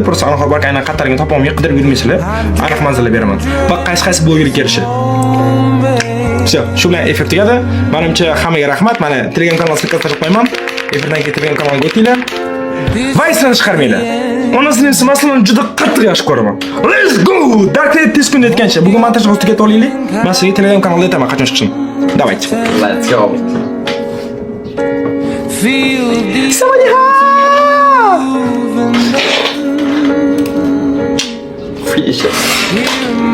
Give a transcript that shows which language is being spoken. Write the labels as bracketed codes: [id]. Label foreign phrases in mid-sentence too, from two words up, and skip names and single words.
[uz] Просто Anhor park aynan qayerligini topolmay qidirib yurmaysizlar. Aniq manzillar beraman. Va qaysi blogerga kirishi. Все, shu bilan efir tugadi. Menimcha hammaga rahmat. Mana Telegram kanalini tashlab qo'yaman. Efirdan keyin Telegram kanaliga o'tinglar. Va esdan chiqarmanglar. Onasini masalan juda qattiq yaxshi ko'raman. [en] Let's go! [uz] Darknet tez kunda aytgancha, bugun montajni tugatib olaylik. Men sizga Telegram kanalida aytaman qachon chiqishini. [ru] Давайте. [en] Let's go. Finish.